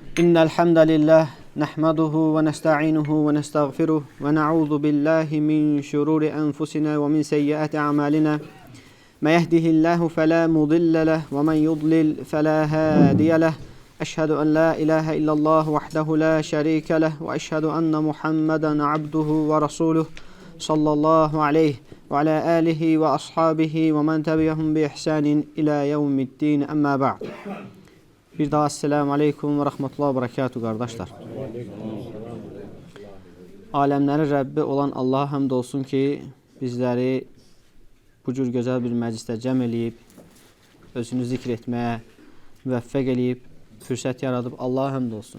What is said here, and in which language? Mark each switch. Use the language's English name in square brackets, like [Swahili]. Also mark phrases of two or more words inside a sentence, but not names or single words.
[Arabic] إن الحمد لله نحمده ونستعينه ونستغفره ونعوذ بالله من شرور أنفسنا ومن سيئات أعمالنا ما يهده الله فلا مضل له ومن يضلل فلا هادي له أشهد أن لا إله إلا الله وحده لا شريك له وأشهد أن محمدا عبده ورسوله صلى الله عليه وعلى آله وأصحابه ومن تبعهم بإحسان إلى يوم الدين أما بعد. [Azerbaijani] Bir daha [Arabic] السلام عليكم ورحمة الله وبركاته qardaşlar. [Azerbaijani] Aləmlərin Rəbbi olan Allaha həmd olsun ki, bizləri bu cür gözəl bir məclisdə cəm eləyib, özünü zikr etməyə müvəffəq eləyib, fürsət yaradıb Allaha həmd olsun.